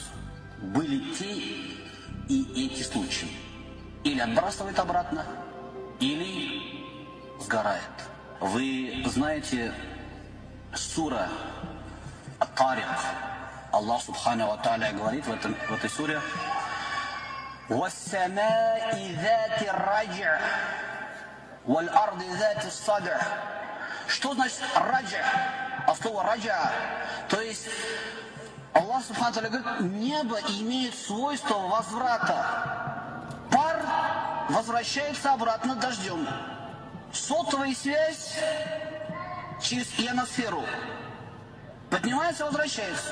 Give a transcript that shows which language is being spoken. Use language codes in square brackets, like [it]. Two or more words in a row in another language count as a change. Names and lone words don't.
[ru] Были те и эти случаи. Или отбрасывает обратно, или сгорает. Вы знаете сура Ат-Тарик, Аллах [ar] سبحانه وتعالى [ru] говорит в этой суре: [ar] «والسماء ذات الرجع، والأرض ذات الصدر». [ru] Что значит раджа? А слово раджа, то есть Аллах [ar] سبحانه وتعالى [ru] говорит, небо имеет свойство возврата. Пар возвращается обратно дождем. Сотовая связь через ионосферу поднимается, возвращается.